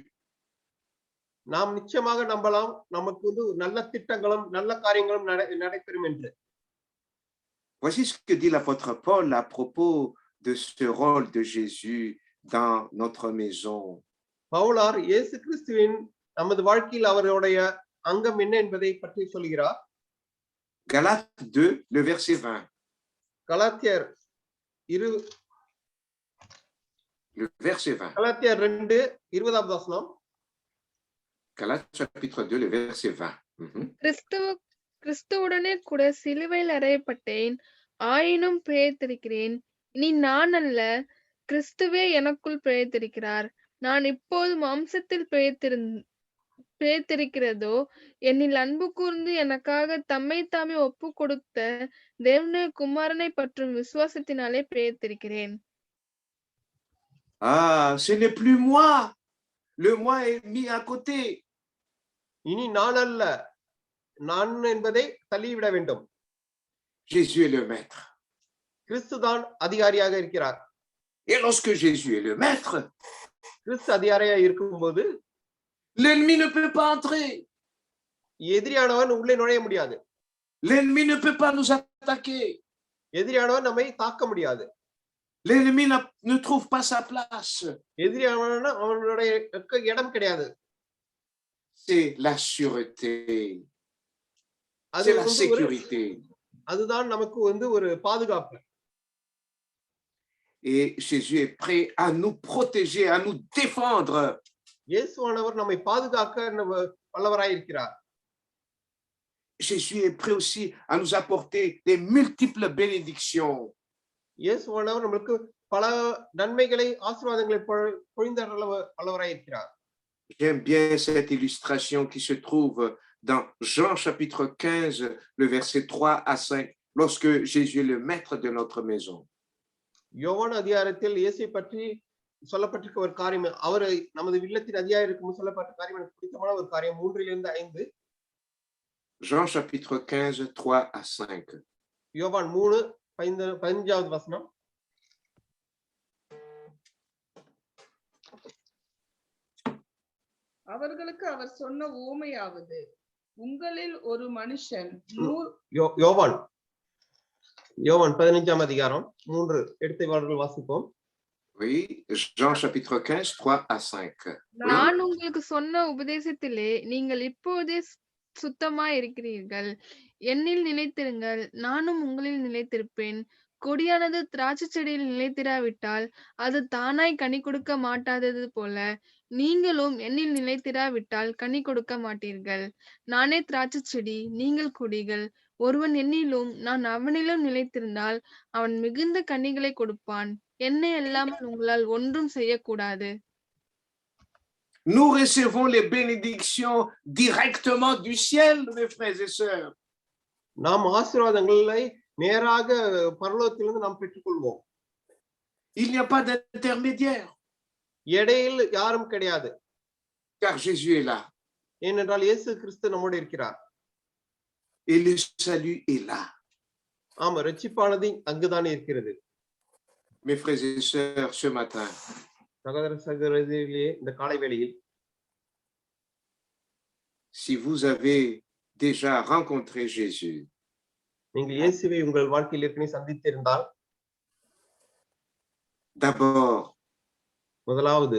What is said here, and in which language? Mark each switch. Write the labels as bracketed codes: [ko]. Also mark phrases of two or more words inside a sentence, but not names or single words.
[ta] நாம் நிச்சயமாக நம்பலாம், நமக்கு நல்ல திட்டங்களும் நல்ல காரியங்களும் நடைபெறும் என்று. [fr] Voici ce que dit l'apôtre Paul à propos de ce rôle de Jésus dans notre maison. [ta] பவுலார் இயேசு கிறிஸ்துவின் நமது வாழ்க்கையில் அவருடைய அங்கம் என்ன என்பதை பற்றி சொல்கிறார். [fr] Galates 2, le verset 20. [ta] கலாத்தியர் [fr] Le verset 20. [ta] கலாத்தியர் 2:20 வசனம். [fr] Galates chapitre 2, le verset 20. [ta] கிறிஸ்துவுடனே கூட சிலுவையில் அறையப்பட்டேன், ஆயினும் பிழைத்திருக்கிறேன். இனி நான் அல்ல, கிறிஸ்துவே எனக்குள் பிழைத்திருக்கிறார். நான் இப்போது மாம்சத்தில் பிழைத்திருக்கிறதோ, என்னில் அன்பு கூர்ந்து எனக்காக தம்மை தாமே ஒப்பு கொடுத்த தேவனுடைய குமாரனை பற்றும் விசுவாசத்தினாலே பிழைத்திருக்கிறேன். [fr] Ah, ce n'est plus moi. Le moi est mis à côté. [ta] இனி நான் அல்ல, நான் என்பதை தள்ளிவிட வேண்டும். [fr] Jésus est le maître. [ta] கிறிஸ்து தான் அதிகாரியாக இருக்கிறார். [fr] Et lorsque Jésus est le maître, [ta] கிறிஸ்து அதிகாரியாக இருக்கும்போது [fr] l'ennemi ne peut pas entrer. [ta] எதிரியானவன் உள்ளே நுழைய முடியாது. [fr] L'ennemi ne peut pas nous attaquer. [ta] எதிரியானவன் நம்மை தாக்க முடியாது. [fr] L'ennemi ne trouve pas sa place. [ta] எதிரியானவன் அவனுடைய இடம் கிடையாது. [fr] C'est la sûreté. C'est la sécurité. [ta] அதுதான் நமக்கு ஒரு பாதுகாப்பு. [fr] Et Jésus est prêt à nous protéger, à nous défendre. [ta] இயேசுவானவர் நம்மை பாதுகாக்க வல்லவராய் இருக்கிறார். [fr] Jésus est prêt aussi à nous apporter des multiples bénédictions. [ta] இயேசுவானவர் நமக்கு பல நன்மைகளை, ஆசீர்வாதங்களை பொழிந்தருள வல்லவராய் இருக்கிறார். [fr] J'aime bien cette illustration qui se trouve dans Jean chapitre 15, le verset 3 à 5, lorsque Jésus est le maître de notre maison. [ta] யோவான் அதிகாரத்தில் இயேசுவை பற்றி சொல்லப்பட்டிருக்க ஒரு காரியம், அவர் நமது இல்லத்தின் அதிகாரி இருக்கும் சொல்லப்பட்ட காரியம் எனக்கு பிடித்தமான ஒரு காரியம். 3-5. [fr] Jean chapitre 15, 3 à 5. [ta] யோவான் 3:15 வசனம். அவர்களுக்கு அவர் சொன்ன உவமையாவது, உங்களில் ஒரு மனுஷன் யோவான் 15 அதிகாரம் 3 எடுத்து வாசிப்போம். [fr] Oui, Jean chapitre 15, 3 à 5. [ta] நான் உங்களுக்கு சொன்ன உபதேசத்திலே நீங்கள் இப்போதே சுத்தமாய் இருக்கிறீர்கள். என்னில் நிலைத்திருங்கள், நானும் உங்களில் நிலைத்திருப்பேன். கொடியானது திராட்சை செடியில் நிலைத்திராவிட்டால் அது தானாய் கனி கொடுக்க மாட்டாதது போல, நீங்களும் என்னில் நிலைத்திராவிட்டால் கனி கொடுக்க மாட்டீர்கள். நானே திராட்சை செடி, நீங்கள் கொடிகள். ஒருவன் என்னிலும் நான் அவனிலும் நிலைத்திருந்தால் அவன் மிகுந்த கனிகளை கொடுப்பான். என்னை அல்லாமல் உங்களால் ஒன்றும் செய்யக்கூடாது. [fr] Nous recevons les bénédictions directement du ciel, mes frères et sœurs. [ta] நாம் ஆசீர்வாதங்களை நேராக பரலோகத்திலிருந்து நாம் பெற்றுக்கொள்வோம். [fr] Il n'y a pas d'intermédiaire. [ta] இடையில் யாரும் கிடையாது. [fr] Car Jésus est là. [ta] ஏனென்றால் இயேசு கிறிஸ்து நம்மோடு இருக்கிறார். [fr] Et le salut est là. [ta] ஆமா, ரட்சிப்பானது அங்குதான் இருக்கிறது. [fr] Mes frères et sœurs, ce matin, [ta] சகோதர சகோதரிகளே, இந்த காலை வேளையில் [fr] si vous avez déjà rencontré Jésus, [ta] நீங்கள் இயேசுவை உங்கள் வாழ்க்கையில் ஏற்கனவே சந்தித்திருந்தால், [fr] d'abord, [ta] முதலாவது